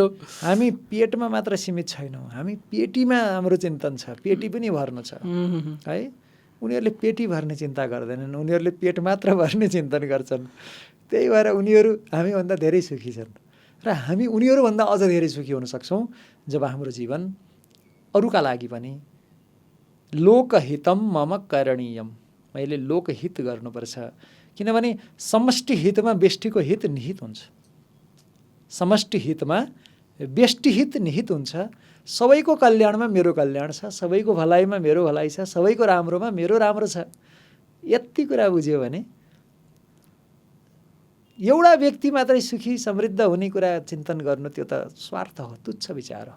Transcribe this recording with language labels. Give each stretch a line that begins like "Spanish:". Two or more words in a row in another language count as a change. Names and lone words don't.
Nepali: हामी पेटमा मात्र सीमित छैनौँ, हामी पेटीमा हाम्रो चिन्तन छ, पेटी पनि भर्नु छ है। उनीहरूले पेटी भर्ने चिन्ता गर्दैनन्, उनीहरूले पेट मात्र भर्ने चिन्तन गर्छन्। त्यही भएर उनीहरू हामीभन्दा धेरै सुखी छन् र हामी उनीहरूभन्दा अझ धेरै सुखी हुन सक्छौँ जब हाम्रो जीवन अरूका लागि पनि
Sanskrit: लोकहितम मम करणीयम,
Nepali: मैले लोकहित गर्नुपर्छ। किनभने समष्टि हितमा व्यष्टिको हित निहित हुन्छ, समष्टि हितमा व्यष्टि हित निहित हुन्छ। सबैको कल्याणमा मेरो कल्याण छ, सबैको भलाइमा मेरो भलाइ छ, सबैको राम्रोमा मेरो राम्रो छ। यति कुरा बुझ्यो भने एउटा व्यक्ति मात्रै सुखी समृद्ध हुने कुरा चिन्तन गर्नु त्यो त स्वार्थ हो, तुच्छ विचार हो।